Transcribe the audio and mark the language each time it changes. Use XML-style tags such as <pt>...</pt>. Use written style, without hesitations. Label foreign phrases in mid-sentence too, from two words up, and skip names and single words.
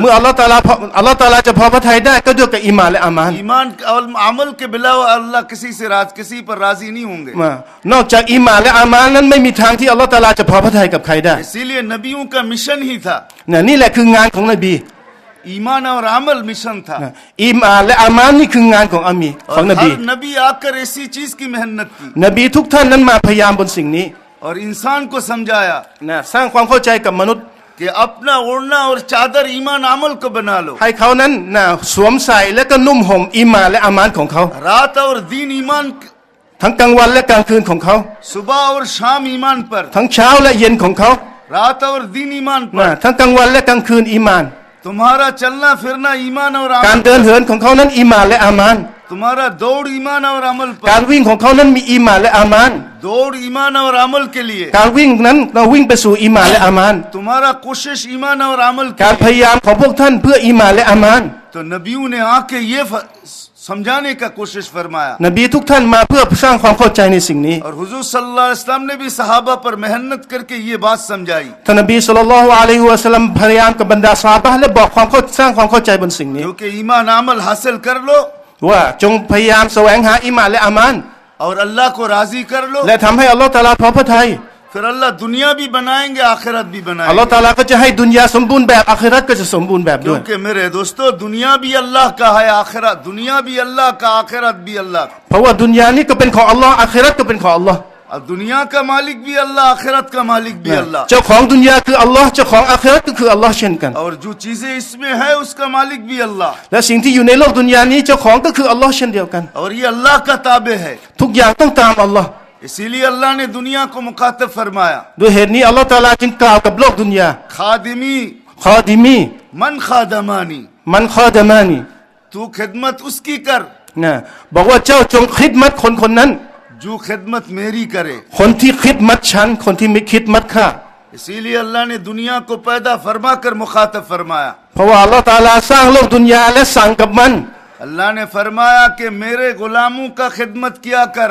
<th>เมื่อ</th> <ar>الله تعالى</ar> <th>จะพอพระทัยได้ก็ด้วยกับอีหม่านและอามัน</th> <ur>ایمان اور عمل کے بلا اللہ کسی پر راضی نہیں ہوں گے</ur> <th>นอกจากอีหม่านและอามันนั้นไม่มีทางที่</th> <ar>الله تعالى</ar> <th>จะพอพระทัยกับใครได้</th> <ur>اسی لیے نبیوں کا مشن ہی تھا</ur> <th>นี่แหละคืองานของนบี</th> <ur>ایمان اور عمل مشن تھا</ur> <th>อีหม่านและอามันนี่คืองานของของนบี</th> <ur>ہر نبی آکر ایسی چیز کی محنت کی</ur> <th>นบีทุกท่านนั้นมาพยายามบนสิ่งนี้</th> <ur>اور انسان کو سمجھایا</ur> <th>สร้างความเข้าใจกับมนุษย์</th> <ur>کہ اپنا اوڑھنا اور چادر ایمان عمل کو بنا لو</ur> <th>ให้เขานั้นสวมใส่และก็นุ่มห่มอีหม่านและอามันของเขา</th> <ur>رات اور دن ایمان</ur> <th>ทั้งกลางวันและกลางคืนของเขา</th> <ur>صبح اور شام ایمان پر</ur> <th>ทั้งเช้าและเย็นของเขา</th> <ur>رات اور دن ایمان پر</ur> <th>ทั้งกลางวันและกลางคืนอีหม่าน</th> <ur>تمہارا چلنا پھرنا ایمان اور</ur> <th>การ</th> <ur>अमल</ur> <th>เดินเหินของเขานั้นอีหม่านและอามัน</th> <ur>تمہارا دوڑ ایمان اور عمل</ur> <th>การ</th> <ur>पर</ur> <th>วิ่งของเขานั้นมีอีหม่านและอามัน</th> <ur>دوڑ ایمان اور عمل کے لیے</ur> <th>การวิ่งนั้นเราวิ่งไปสู่อีหม่านและอามัน</th> <ur>تمہارا کوشش ایمان اور عمل</ur> <th>การ</th> <ur>के</ur> <th>พยายามของพวกท่านเพื่ออีหม่านและอามัน</th> <ur>تو نبیوں نے آکے یہ سمجھانے کا کوشش فرمایا</ur> <th>นบีทุกท่านมาเพื่อสร้างความเข้าใจในสิ่งนี้</th> <ur>اور حضور</ur> <ar>صلى الله عليه وسلم</ar> <ur>نے بھی صحابہ پر محنت کرکے یہ بات سمجھائی</ur> <th>ท่านนบี</th> <ar>صلى الله عليه وسلم</ar> <th>พยายามกับบรรดาซอฮาบะห์และบอกสร้างความเข้าใจบนสิ่งนี้</th> <ur>کیونکہ ایمان عمل حاصل کر لو</ur> <th>ว่าจงพยายามแสวงหาอีหม่านและอามัน</th> <ur>اور اللہ کو راضی کر لو</ur> <th>และทำให้</th> <ar>الله تعالى</ar> <th>พอพระทัย</th> <ur>پھر اللہ دنیا بھی بنائیں گے آخرت بھی</ur> <th>อัลลอฮฺ</th> <ur>बनाएंगे</ur> <th>ตะอาลาก็จะให้ดุนยาสมบูรณ์แบบอาคิเราะห์ก็จะสมบูรณ์แบบด้วย</th> <ur>کیونکہ میرے دوستوں دنیا بھی اللہ کا ہے آخرت دنیا بھی اللہ کا آخرت بھی اللہ کا</ur> <th>เพราะว่าดุนยานี้ก็เป็นของอัลลอฮ์อาคิเราะห์ก็เป็นของอัลลอฮ์</th> <ur>اور دنیا کا مالک بھی اللہ آخرت کا مالک بھی اللہ</ur> <th>เจ้าของดุนยาคืออัลลอฮ์เจ้าของอาคิเราะห์ก็คืออัลลอฮ์เช่นกัน</th> <ur>اور جو چیزیں اس میں ہے اس کا مالک بھی اللہ</ur> <th>และสิ่งที่อยู่ในโลกดุนยานี้เจ้าของก็คืออัลลอฮ์เช่นเดียวกัน</th> <ur>اور یہ اللہ کا تابع ہے</ur> <th>ทุกอย่างต้องตามอัลลอฮ์</th> <ur>اسی لیے اللہ نے دنیا کو مخاطب فرمایا</ur> <th>ด้วยเหตุนี้</th> <ar>الله تعالى</ar> <th>จึงกล่าวกับโลกดุนยา</th> <fa>खादिमी คอดิมี من خادمانی من خادمانی</fa> <ur>تو خدمت اس کی کر</ur> <th>บอกว่าเจ้าจงคิดมัดคนนั้น</th> <ur>جو خدمت میری کرے</ur> <th>คนที่คิดมัดฉันคนที่ไม่คิดมัดข้า</th> <ur>اسی لیے اللہ نے دنیا کو پیدا فرما کر مخاطب فرمایا</ur> <th>เพราะว่า</th> <ar>الله تعالى</ar> <th>สร้างโลกดุนยาและสั่งกับมัน</th> <ur>اللہ نے فرمایا کہ میرے غلاموں کا خدمت کیا کر</ur>